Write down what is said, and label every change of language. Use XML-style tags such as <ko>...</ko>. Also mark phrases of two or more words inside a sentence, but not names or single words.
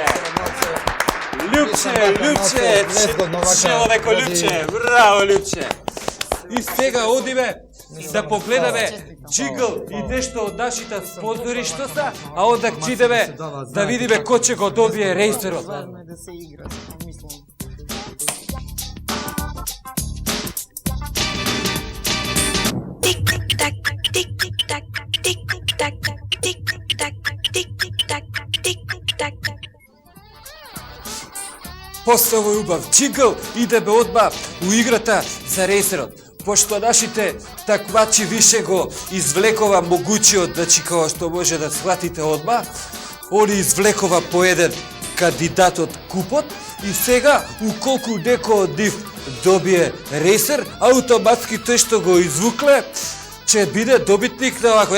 <mk>Љупче, човеко Љупче, браво, Љупче! И сега одиме да погледаме джигл и нешто од нашите спонзори што са,</mk> <sr>а онда</sr> <mk>идеме да видиме кој ќе го добие рейсерот. Важно е да се игра, мислам. Тик-тик-так, тик-тик-так, тик-тик-так, тик-тик-так, тик-тик-так, тик-тик-так. После овој убав джигл идеме одма у играта за рейсерот. Пошто нашите такмачи више го извлекова могучиот, значи како што може да сватите одма, они извлекова по еден кандидатот купот и сега, уколку некој од нив добие рейсер, автоматски тој што го извукле, ќе биде добитник на овако.</mk>